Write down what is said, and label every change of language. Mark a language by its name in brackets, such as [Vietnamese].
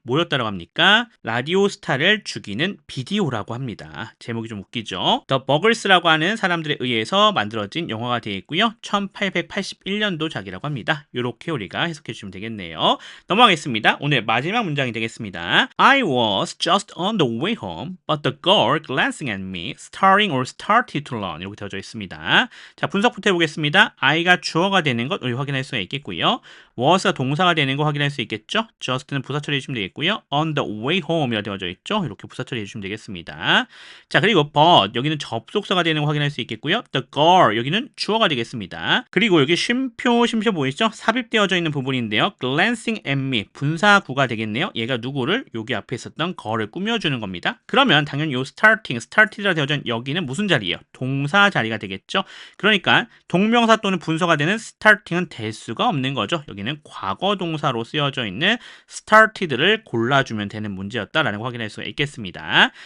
[Korean] 뭐였다고 합니까? 라디오 스타를 죽이는 비디오라고 합니다. 제목이 좀 웃기죠? The Buggers라고 하는 사람들에 의해서 만들어진 영화가 되어 있고요. 1881년도 작이라고 합니다. 이렇게 우리가 해석해 주시면 되겠네요. 넘어가겠습니다. 오늘 마지막 문장이 되겠습니다. [English] I was just on the way home, but the girl glancing at me, starting or started to run. [Korean] 이렇게 되어져 있습니다. 자, 분석부터 해보겠습니다. I가 주어가 되는 것 우리 확인할 수가 있겠고요. was가 동사가 되는 거 확인할 수 있겠죠. just는 부사 처리해 주시면 되겠고요. [English] on the way home이라 [Korean] 되어져 있죠. 이렇게 부사 처리해 주시면 되겠습니다. 자, 그리고 but 여기는 접속사가 되는 거 확인할 수 있겠고요. the girl 여기는 주어가 되겠습니다. 그리고 여기 심표 보이시죠? 삽입되어져 있는 부분인데요. [English] glancing at me [Korean] 분사구가 되겠네요. 얘가 누구를 여기 앞에 있었던 girl을 꾸며주는 겁니다. 그러면 당연히 요 started라 되어져 있는 여기는 무슨 자리예요? 동사 자리가 되겠죠. 그러니까 동명사 또는 분사가 되는 starting은 될 수가 없는 거죠. 여기는 과거 동사로 쓰여져 있는 started를 골라주면 되는 문제였다라는 거 확인할 수가 있겠습니다.